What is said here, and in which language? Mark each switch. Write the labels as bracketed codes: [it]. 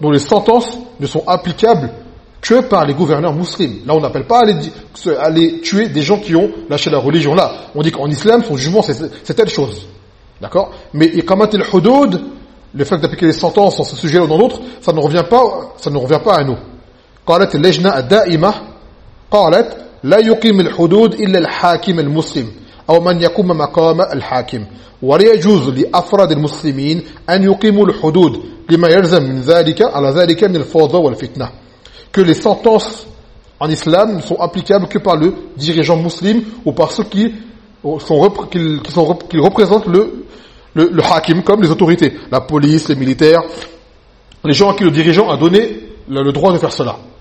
[fr] Donc les sentences ne sont applicables que par les gouverneurs musulmans. Là, on n'appelle pas aller tuer des gens qui ont lâché la religion. Là, on dit qu'en islam, son jugement, c'est telle chose. D'accord ? Mais iqamat al-hudud, le fait d'appliquer les sentences en ce sujet ou dans d'autres, ça ne revient pas à nous. [ar] قالت اللجنة الدائمة قالت لا يقيم الحدود إلا الحاكم المسلم أو من يقوم مقام الحاكم ولا يجوز لأفراد المسلمين أن يقيموا الحدود لما يلزم من ذلك على ذلك من الفوضى والفتنة. [fr] Que les sentences en islam ne sont applicables que par le dirigeant musulman ou par ceux qui représentent le hakim, comme les autorités, la police, les militaires, les gens à qui le dirigeant a donné le droit de faire cela.